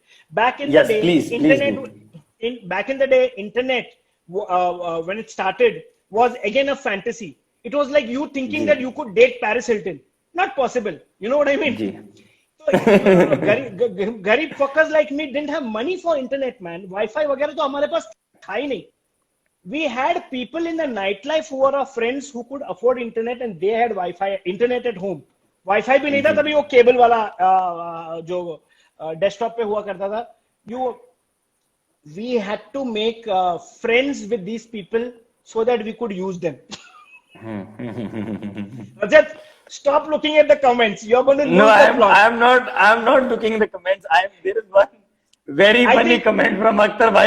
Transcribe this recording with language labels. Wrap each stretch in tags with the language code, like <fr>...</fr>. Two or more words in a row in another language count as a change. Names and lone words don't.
<en>Back in the day, back in the day, internet when it started was again a fantasy. It was like you thinking that you could date Paris Hilton. Not possible. You know what I mean? गरीब fuckers like me didn't have money for internet, man.</en> <hi>Wi-Fi वगैरह तो हमारे पास था ही नहीं.</hi> <en>We had people in the nightlife who were our friends who could afford internet and they had Wi-Fi, internet at home.</en> <hi>Wi-Fi भी नहीं था तभी, वो केबल वाला जो डेस्कटॉप पे हुआ करता था.</hi> <en>We had to make friends with these people so that we could use them. Rajat, stop looking at the comments. You're going to lose the plot. I'm not looking at the comments. There is one very funny comment from Akhtar bhai.</en>